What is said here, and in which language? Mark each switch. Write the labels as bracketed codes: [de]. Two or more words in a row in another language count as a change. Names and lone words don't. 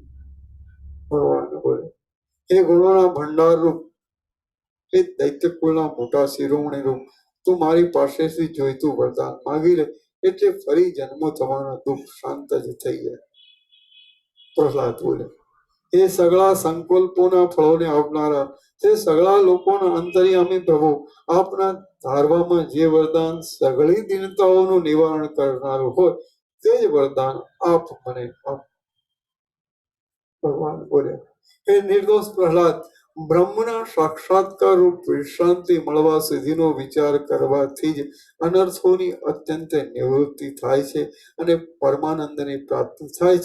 [gu] ભગવાન બોલે, હે ગુણોના ભંડાર રૂપ, હે દૈત્ય કુળના મોટા શિરોમણી રૂપ, તું મારી પાસેથી જોઈતું વરદાન માંગી લે, એટલે ફરી જન્મો થવાના દુઃખ શાંત જ થઈ જાય. પ્રહલાદ બોલે, હે સગળા સંકલ્પોના ફળોને આપનારા તે સગળા લોકોના અંતર્યામી પ્રભુ આપના ધારવામાં જે વરદાન સગળી દીનતાઓનું નિવારણ કરનારું હોય તે જ વરદાન આપ મને આપ. ભગવાન બોલ્યા, હે નિર્દોષ પ્રહલાદ, બ્રહ્મના સાક્ષાત્કાર રૂપ વિશ્રાંતિ મળવા સુધીનો વિચાર કરવાથી જ અનર્થોની અત્યંત નિવૃત્તિ થાય છે અને પરમાનંદની પ્રાપ્તિ થાય છે.